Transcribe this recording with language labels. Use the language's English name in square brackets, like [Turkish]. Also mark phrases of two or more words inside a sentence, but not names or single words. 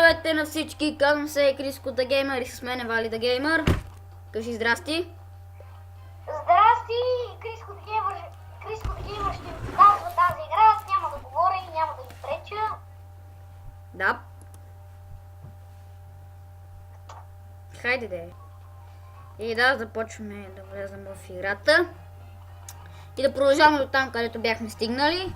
[Bulgarian] Здравейте на всички, казвам се Криско the Gamer и с мен е Вали the Gamer. Кажи здрасти. Здрасти, Криско the Gamer. Криско the Gamer ще ви показва тази игра, аз няма да говоря и няма да ви преча. Да. Хайде де. И да, започваме да влезем в играта. И да продължаваме до там, където бяхме стигнали.